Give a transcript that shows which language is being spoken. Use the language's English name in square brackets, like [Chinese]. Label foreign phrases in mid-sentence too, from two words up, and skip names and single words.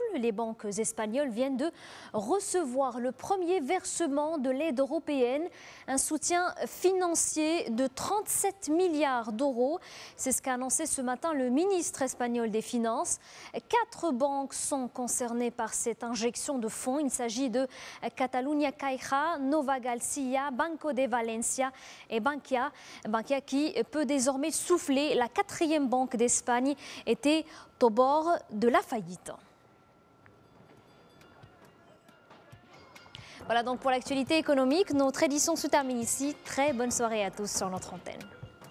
[French] Les banques espagnoles viennent de recevoir le premier versement de l'aide européenne, un soutien financier de 37 milliards d'euros. C'est ce qu'a annoncé ce matin le ministre espagnol des Finances. 4 banques sont concernées par cette injection de fonds. Il s'agit de Catalunya Caixa, Nova Galcia, Banco de Valencia et Bankia. Bankia qui peut désormais souffler. La 4e banque d'Espagne était au bord de la faillite. Voilà donc pour l'actualité économique. Notre édition se termine ici. Très bonne soirée à tous sur notre antenne.